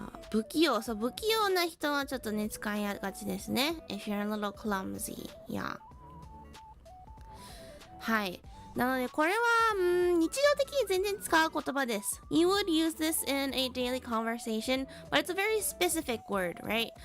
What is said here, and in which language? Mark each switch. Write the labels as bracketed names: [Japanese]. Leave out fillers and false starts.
[Japanese] 不器用な人はちょっとね、使いがちですね。 [English] If you're a little clumsy, yeah. [Japanese] はい。なのでこれは日常的に全然使う言葉です。 [English] You would use this in a daily conversation, but it's a very specific word, right?